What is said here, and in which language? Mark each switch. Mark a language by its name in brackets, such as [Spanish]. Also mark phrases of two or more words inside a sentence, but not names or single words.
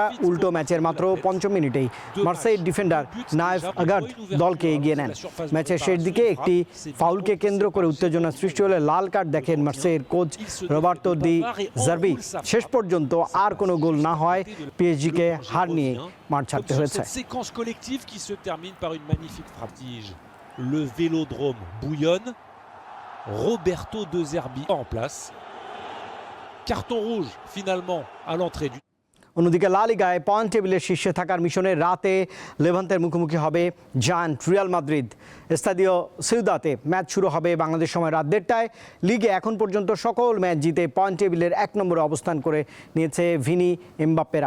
[Bangla] উল্টো ম্যাচের মাত্র 5 মিনিটেই মার্সেইয়ের ডিফেন্ডার নায়েফ আগার্দ দলকে এগিয়ে নেন। ম্যাচের শেষ দিকে একটি ফাউলকে কেন্দ্র করে উত্তেজনা সৃষ্টি হলে লাল কার্ড দেখেন মার্সেইয়ের কোচ রবার্তো দি জার্বি। শেষ পর্যন্ত আর কোনো গোল না হয় পিএসজিকে হার নিয়ে মাঠ ছাড়তে হয়েছে। [French] séquence collective qui se termine par une magnifique frappe. Le Vélodrome bouillonne. Roberto De Zerbi en place. Carton rouge finalement à l'entrée du [Bangla] অন্যদিকে লা লিগায় পয়েন্ট টেবিলের শীর্ষে থাকার মিশনে রাতে লেভান্তের মুখোমুখি হবে জায়ান্ট রিয়াল মাদ্রিদ। স্তাদিও সিউদাতে ম্যাচ শুরু হবে বাংলাদেশ সময় রাত 1:30টায়। লিগে এখন পর্যন্ত সকল ম্যাচ জিতে পয়েন্ট টেবিলের 1 নম্বরে অবস্থান করে নিয়েছে ভিনি, এমবাপ্পেরা।